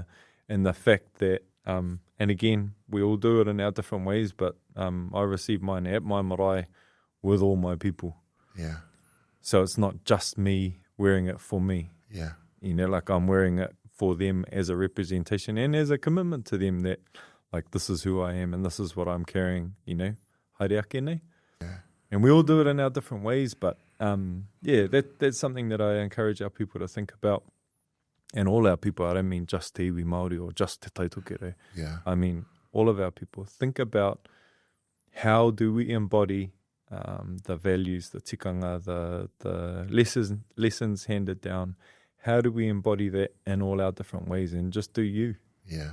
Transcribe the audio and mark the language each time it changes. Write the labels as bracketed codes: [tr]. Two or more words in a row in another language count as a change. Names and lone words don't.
[en] And the fact that, and again, we all do it in our different ways, but I receive mine at my marae with all my people. Yeah. So it's not just me wearing it for me. Yeah. You know, like I'm wearing it for them as a representation and as a commitment to them that, like, this is who I am and this is what I'm carrying, you know, [mi] haere ake nei. [en] Yeah. And we all do it in our different ways, but that's something that I encourage our people to think about. And all our people, I don't mean just [mi] te iwi Māori [en] or just [mi] te tautokere. [en] Yeah. I mean all of our people. Think about how do we embody the values, the tikanga, the lessons handed down. How do we embody that in all our different ways and just do you? Yeah.